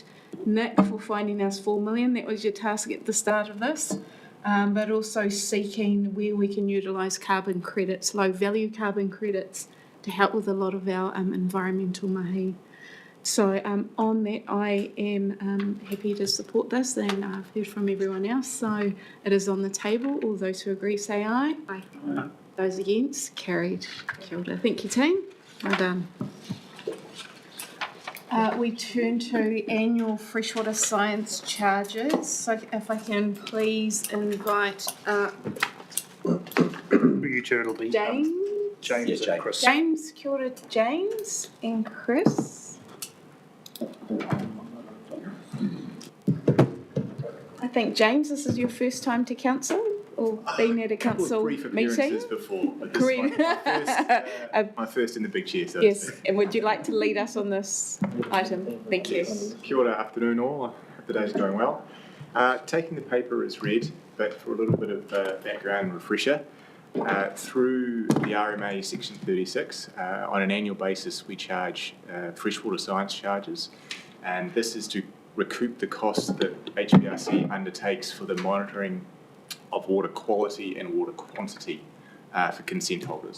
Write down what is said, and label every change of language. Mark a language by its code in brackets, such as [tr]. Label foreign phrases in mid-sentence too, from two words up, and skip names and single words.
[en] Nick, for finding us 4 million, that was your task at the start of this, but also seeking where we can utilise carbon credits, low value carbon credits, to help with a lot of our environmental mahi. So on that, I am happy to support this, and I've heard from everyone else, so it is on the table. All those who agree say aye. Aye. Those against, carried. [mi] Kia ora. [en] Thank you, team. Well done. We turn to annual freshwater science charges. So if I can please invite You chair, it'll be James. James and Chris. James, [mi] kia ora, [en] James and Chris. think, James, this is your first time to council or been at a council brief meeting? appearances before, but this Correct. is my first in the big chair, so to Yes, speak. and would you like to lead us on this item? Thank you. [mi] Kia ora, [en] afternoon all. I hope the day's going well. Taking the paper as read, but for a little bit of background and refresher, through the RMA section 36, on an annual basis we charge freshwater science charges, and this is to recoup the costs that HBRC undertakes for the monitoring of water quality and water quantity for consent holders.